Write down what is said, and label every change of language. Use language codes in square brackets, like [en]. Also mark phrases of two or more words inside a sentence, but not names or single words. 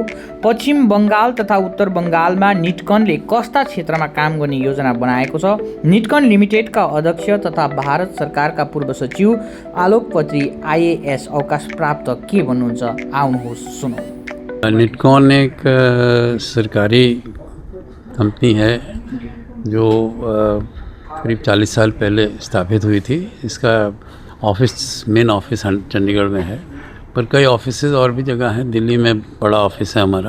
[ne] पश्चिम बङ्गाल तथा उत्तर बङ्गालमा निटकनले कस्ता क्षेत्रमा काम गर्ने योजना बनाएको छ? निटकन लिमिटेडका अध्यक्ष तथा भारत सरकारका पूर्व सचिव आलोक पत्री आइएएस अवकाश प्राप्त के भन्नुहुन्छ? आउनुहोस् सुनौ। [hi] निटकन एक सरकारी कंपनी है जो करीब 40 साल पहले स्थापित हुई थी। इसका मेन ऑफिस चंडीगढ़ में है, पर कई ऑफिसेज और भी जगह हैं। दिल्ली में बड़ा ऑफिस है हमारा।